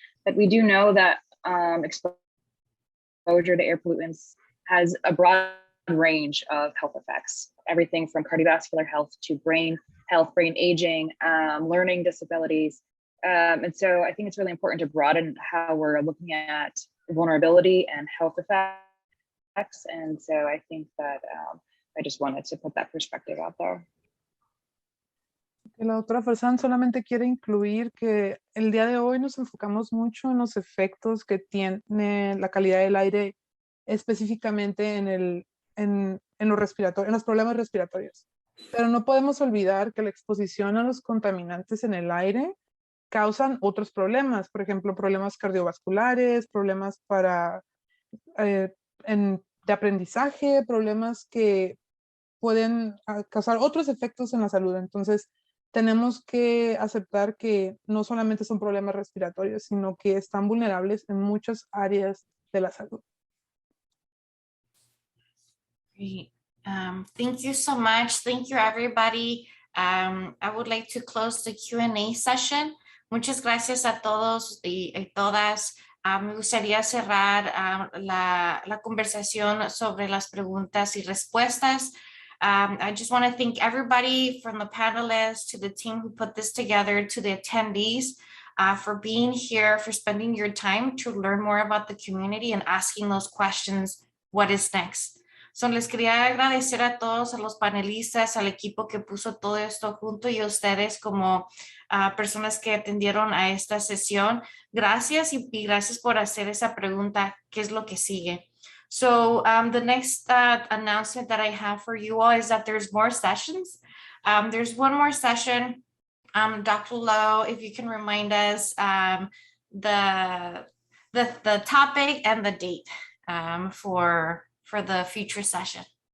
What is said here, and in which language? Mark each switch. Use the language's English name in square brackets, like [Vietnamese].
[English] But we do know that exposure to air pollutants has a broad range of health effects, everything from cardiovascular health to brain health, brain aging, learning disabilities. And so I think it's really important to broaden how we're looking at vulnerability and health effects. And so I think that I just wanted to put that perspective out there. [Spanish] La doctora Farzán solamente quiere incluir que el día de hoy nos enfocamos mucho en los efectos que tiene la calidad del aire, específicamente en los problemas respiratorios. Pero no podemos olvidar que la exposición a los contaminantes en el aire causan otros problemas, por ejemplo, problemas cardiovasculares, problemas de aprendizaje, problemas que pueden causar otros efectos en la salud. Entonces, tenemos que aceptar que no solamente son problemas respiratorios, sino que están vulnerables en muchas áreas de la salud. [English] Great. Thank you so much. Thank you, everybody. I would like to close the Q&A session. [Spanish] Muchas gracias a todos y todas. Me gustaría cerrar la conversación sobre las preguntas y respuestas. [English] I just want to thank everybody from the panelists to the team who put this together, to the attendees for being here, for spending your time to learn more about the community and asking those questions, what is next? [Spanish] So les quería agradecer a todos, a los panelistas, al equipo que puso todo esto junto y a ustedes como personas que atendieron a esta sesión. Gracias y gracias por hacer esa pregunta, ¿qué es lo que sigue? [English] So the next announcement that I have for you all is that there's more sessions. There's one more session. Dr. Lowe, if you can remind us the topic and the date for the future session.